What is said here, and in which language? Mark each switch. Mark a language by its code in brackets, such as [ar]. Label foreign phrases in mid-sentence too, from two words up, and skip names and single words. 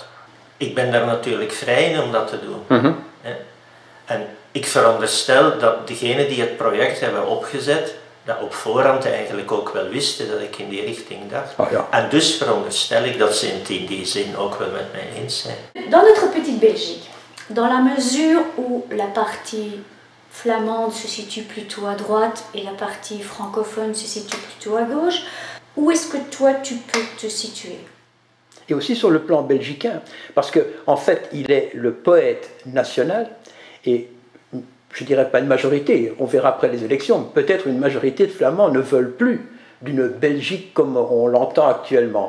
[nl] Ik ben daar natuurlijk vrij in om dat te doen. En ik veronderstel dat degenen die het project hebben opgezet, dat op voorhand eigenlijk ook wel wisten dat ik in die richting dacht. Oh ja. En dus veronderstel ik dat ze het in die zin ook wel met mij eens zijn. [fr] Dans notre petite Belgique, dans la mesure où la partie flamande se situe plutôt à droite et la partie francophone se situe plutôt à gauche. Où est-ce que toi tu peux te situer? Et aussi sur le plan belgicain, parce qu'en fait, il est le poète national, et je ne dirais pas une majorité, on verra après les élections, peut-être une majorité de Flamands ne veulent plus d'une Belgique comme on l'entend actuellement.